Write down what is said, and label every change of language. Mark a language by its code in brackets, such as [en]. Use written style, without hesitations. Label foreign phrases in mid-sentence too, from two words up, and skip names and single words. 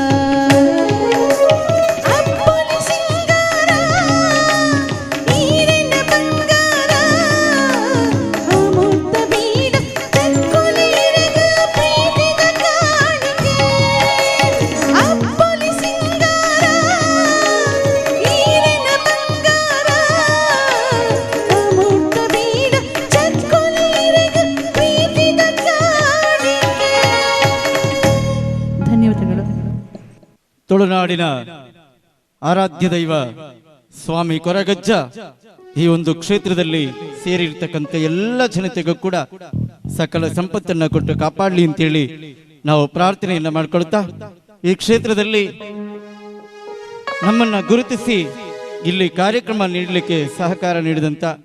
[tcy] ಅಪ್ಪುಲಿ ಸಿಂಗಾರ ಈರಿನ ಬಂಗಾರ ಅಮೃತ ಬೀಡ ತಕ್ಕುಲಿರಗ ಪ್ರೀತಿದ ಕಾಣಿಕೆ ಅಪ್ಪುಲಿ ಸಿಂಗಾರ ಈರಿನ ಬಂಗಾರ ಅಮೃತ ಬೀಡ ಚಕ್ಕುಲಿರಗ ಪ್ರೀತಿದ ಕಾಣಿಕೆ. [kn] ಧನ್ಯವಾದಗಳು. ತುಳುನಾಡಿನ ಆರಾಧ್ಯ ದೈವ ಸ್ವಾಮಿ ಕೊರಗಜ್ಜ ಈ ಒಂದು ಕ್ಷೇತ್ರದಲ್ಲಿ ಸೇರಿರ್ತಕ್ಕಂಥ ಎಲ್ಲ ಜನತೆಗೂ ಕೂಡ ಸಕಲ ಸಂಪತ್ತನ್ನ ಕೊಟ್ಟು ಕಾಪಾಡಲಿ ಅಂತೇಳಿ ನಾವು ಪ್ರಾರ್ಥನೆಯನ್ನ ಮಾಡ್ಕೊಳ್ತಾ ಈ ಕ್ಷೇತ್ರದಲ್ಲಿ ನಮ್ಮನ್ನ ಗುರುತಿಸಿ ಇಲ್ಲಿ ಕಾರ್ಯಕ್ರಮ ನೀಡಲಿಕ್ಕೆ ಸಹಕಾರ ನೀಡಿದಂತ